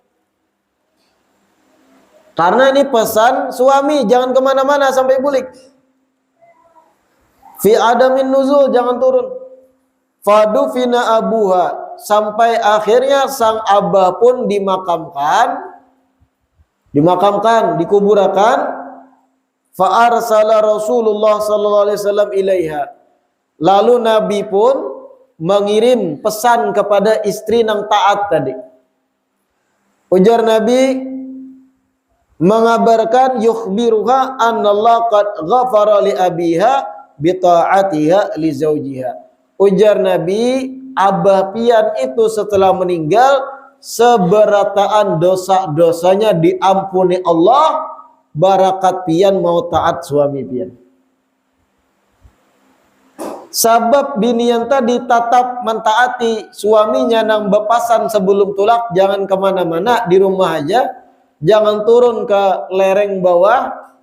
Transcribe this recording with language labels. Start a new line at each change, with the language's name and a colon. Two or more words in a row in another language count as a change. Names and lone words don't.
Banjar: Karena ini pesan suami, jangan kemana-mana sampai bulik.
Arabic: في عدم النزول,
Banjar: jangan turun.
Arabic: فدفن أبوها,
Banjar: sampai akhirnya sang abah pun dimakamkan, dikuburakan.
Arabic: فأرسل رسول الله صلى الله عليه وسلم إليها.
Banjar: Lalu Nabi pun mengirim pesan kepada istri yang taat tadi. Ujar Nabi, mengabarkan
Arabic: يخبرها أن الله قد غفر لأبيها بطاعتها لزوجها.
Banjar: Ujar Nabi, abah pian itu setelah meninggal seberataan dosa-dosanya diampuni Allah, barakat pian mau taat suami pian. Sabab binian tadi tetap mentaati suaminya nang bepasan sebelum tulak, jangan kemana-mana, di rumah aja, jangan turun ke lereng bawah.